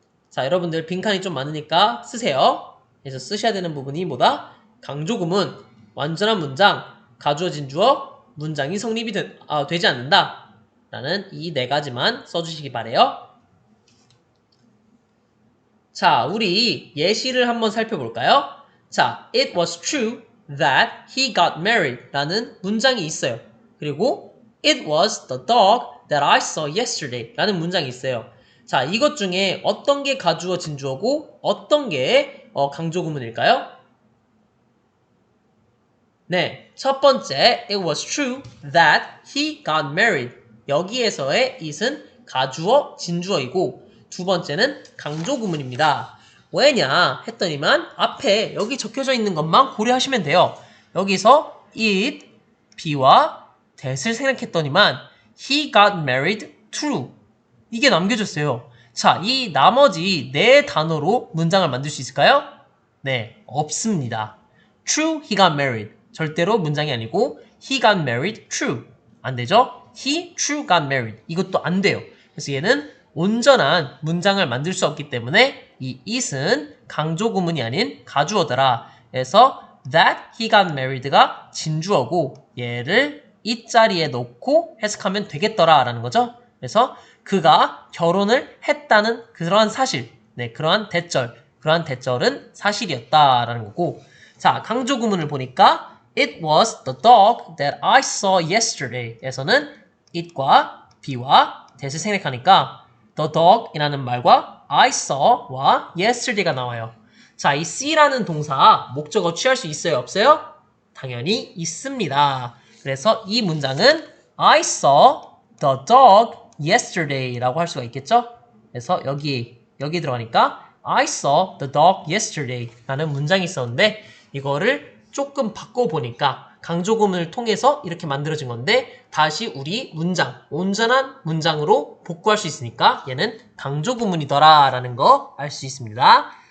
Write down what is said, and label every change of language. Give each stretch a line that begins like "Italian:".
Korean: 자, 여러분들 빈칸이 좀 많으니까 쓰세요. 그래서 쓰셔야 되는 부분이 뭐다? 강조 구문, 완전한 문장, 가주어 진주어, 문장이 성립이 되지 않는다. 라는 이 네 가지만 써주시기 바래요. 자, 우리 예시를 한번 살펴볼까요?
English: 자, it was true that he got married
Korean: 라는 문장이 있어요.
English: 그리고 it was the dog that I saw yesterday
Korean: 라는 문장이 있어요. 자, 이것 중에 어떤 게 가주어 진주어고 어떤 게 강조 구문일까요? 네, 첫 번째
English: it was true that he got married
Korean: 여기에서의 it은 가주어 진주어이고 두 번째는 강조 구문입니다. 왜냐 했더니만 앞에 여기 적혀져 있는 것만 고려하시면 돼요. 여기서 it, be와 that을 생략했더니만
English: he got married true
Korean: 이게 남겨졌어요. 자, 이 나머지 네 단어로 문장을 만들 수 있을까요? 네, 없습니다.
English: True, he got married.
Korean: 절대로 문장이 아니고
English: he got married, true.
Korean: 안 되죠?
English: He, true, got married.
Korean: 이것도 안 돼요. 그래서 얘는 온전한 문장을 만들 수 없기 때문에 이 it은 강조 구문이 아닌 가주어더라. 그래서
English: that he got married
Korean: 가 진주어고 얘를 it 자리에 넣고 해석하면 되겠더라 라는 거죠. 그래서 그가 결혼을 했다는 그러한 사실, 네, 그러한 대절은 사실이었다라는 거고. 자, 강조 구문을 보니까
English: it was the dog that I saw yesterday
Korean: 에서는 it과 be와 that을 생략하니까 the dog이라는 말과 I saw와 yesterday가 나와요. 자, 이 see라는 동사 목적어 취할 수 있어요? 없어요? 당연히 있습니다. 그래서 이 문장은
English: I saw the dog yesterday
Korean: 라고 할 수가 있겠죠? 그래서 여기 들어가니까
English: I saw the dog yesterday
Korean: 라는 문장이 있었는데 이거를 조금 바꿔보니까 강조구문을 통해서 이렇게 만들어진 건데 다시 우리 온전한 문장으로 복구할 수 있으니까 얘는 강조구문이더라 라는 거 알 수 있습니다.